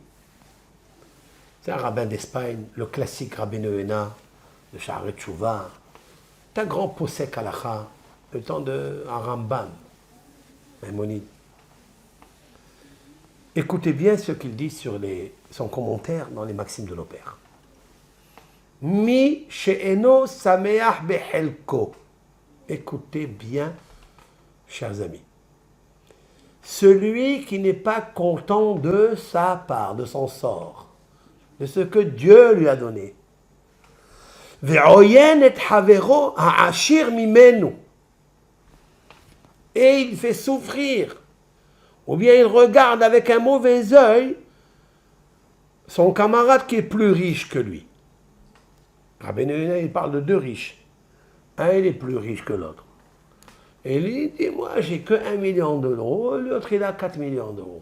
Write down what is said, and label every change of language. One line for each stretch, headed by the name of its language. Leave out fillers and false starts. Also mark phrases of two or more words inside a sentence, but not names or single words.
French: C'est un rabbin d'Espagne, le classique Rabbeinu Yonah de Sha'arei Teshuvah. C'est un grand
Hebrew: פוסק הלכה,
French: le temps de Rambam, Maïmonide. Écoutez bien ce qu'il dit sur son commentaire dans les Maximes de l'Opère.
Hebrew: מי שאינו שמח בחלקו.
French: Écoutez bien, chers amis. Celui qui n'est pas content de sa part, de son sort, de ce que Dieu lui a donné.
Hebrew: ועוין את חברו העשיר ממנו.
French: Et il fait souffrir. Ou bien il regarde avec un mauvais œil son camarade qui est plus riche que lui. Rabbeinu Yonah, il parle de deux riches. Un, il est plus riche que l'autre. Et il dit, moi, j'ai que 1 million d'euros, l'autre, il a 4 millions d'euros.